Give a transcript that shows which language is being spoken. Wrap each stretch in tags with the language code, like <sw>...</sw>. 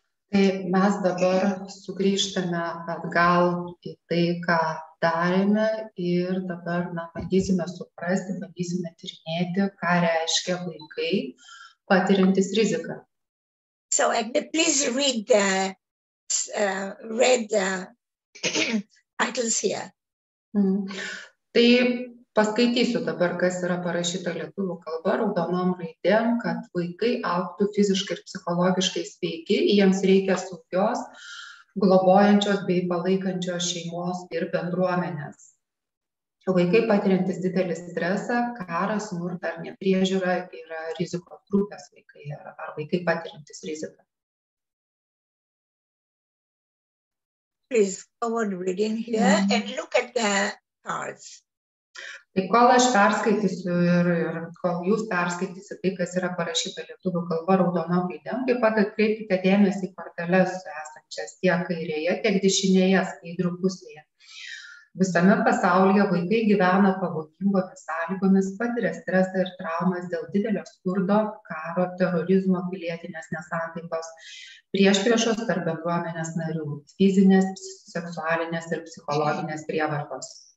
<lt>Tai mes dabar sugrįžtame atgal į tai, ką darėme ir dabar bandysime suprasti, bandysime tyrinėti, ką reiškia vaikai patiriantis riziką.</lt> <en>So please read the titles here.</en> <lt>Tai paskaitysiu dabar, kas yra parašyta lietuvių kalba raudonom raidėm, kad vaikai augtų fiziškai ir psichologiškai sveiki, jiems reikia saugios, globojančios bei palaikančios šeimos ir bendruomenės. Vaikai patiriantis didelį stresą, karą, smurtą ar nepriežiūrą yra rizikos grupės vaikai ar vaikai patiriantis riziką.</lt> <en>Please go on reading here and look at the cards.</en> <lt>Tai kol aš perskaitysiu ir kol jūs perskaitysit tai, kas yra parašyta lietuvių kalba raudonom raidėm, taip pat atkreipkite dėmesį į korteles esančias tiek kairėje, tiek dešinėje skaidrių pusėje. Visame pasaulyje vaikai gyvena pavojingomis sąlygomis, patiria stresą ir traumas dėl didelio skurdo, karo, terorizmo, pilietinės nesantaikos, priešpriešos tarp bendruomenės narių, fizinės, seksualinės ir psichologinės prievartos.</lt>